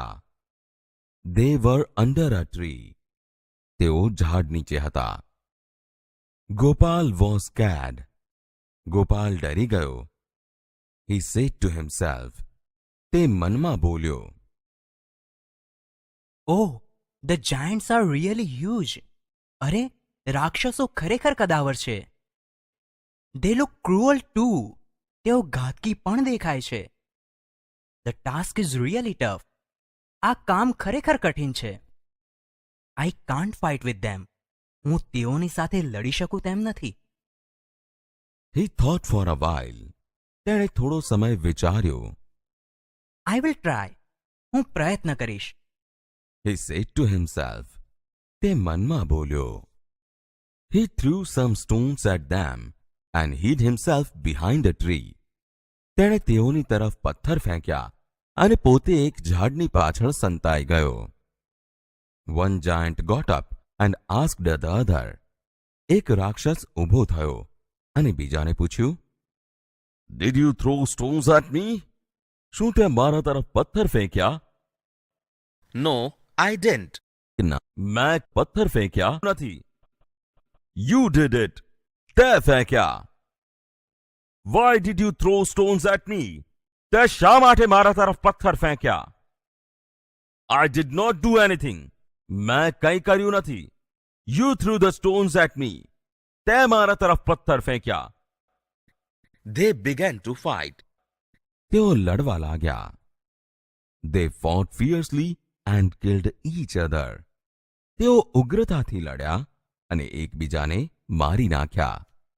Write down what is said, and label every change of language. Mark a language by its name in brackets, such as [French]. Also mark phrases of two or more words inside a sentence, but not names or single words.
[English] They were under a tree. [Gujarati] તેઓ ઝાડ નીચે હતા. [English] Gopal was scared. [Gujarati] ગોપાલ ડરી ગયો. [English] He said to himself. [Gujarati] તે મનમાં બોલ્યો, [English] Oh, the giants are really huge. [Gujarati] અરે, રાક્ષસો ખરેખર કદાવર છે. [English] They look cruel too. [Gujarati] તેઓ ઘાતકી પણ દેખાય છે. [English] The task is really tough. [Gujarati] આ કામ ખરેખર કઠિન છે. [English] I can't fight with them. [Gujarati] હું તેઓની સાથે લડી શકું તેમ નથી. [English] He thought for a while. [Gujarati] તેણે થોડો સમય વિચાર્યો. [English] I will try. [Gujarati] હું પ્રયત્ન કરીશ. [English] He said to himself. [Gujarati] તે મનમાં બોલ્યો. [English] He threw some stones at them and hid himself behind a tree. [Gujarati] તેણે તેઓની તરફ પથ્થર ફેંક્યા અને પોતે એક ઝાડની પાછળ સંતાઈ ગયો. [English] One giant got up and asked the other. [Gujarati] એક રાક્ષસ ઊભો થયો અને બીજાને પૂછ્યું, [English] Did you throw stones at me? [Gujarati] શું તે મારા તરફ પથ્થર ફેંક્યા? [English] No, I didn't. [Gujarati] ના, મેં પથ્થર ફેંક્યા નથી. [English] You did it. [Gujarati] તે ફેંક્યા. [English] Why did you throw stones at me? [Gujarati] તે શા માટે મારા તરફ પથ્થર ફેંક્યા? [English] I did not do anything. [Gujarati] મેં કંઈ કર્યું નથી. [English] You threw the stones at me. [Gujarati] તે મારા તરફ પથ્થર ફેંક્યા. [English] They began to fight. [Gujarati] તેઓ લડવા લાગ્યા. [English] They fought fiercely and killed each other. [Gujarati] તેઓ ઉગ્રતાથી લડ્યા અને એકબીજાને મારી નાખ્યા.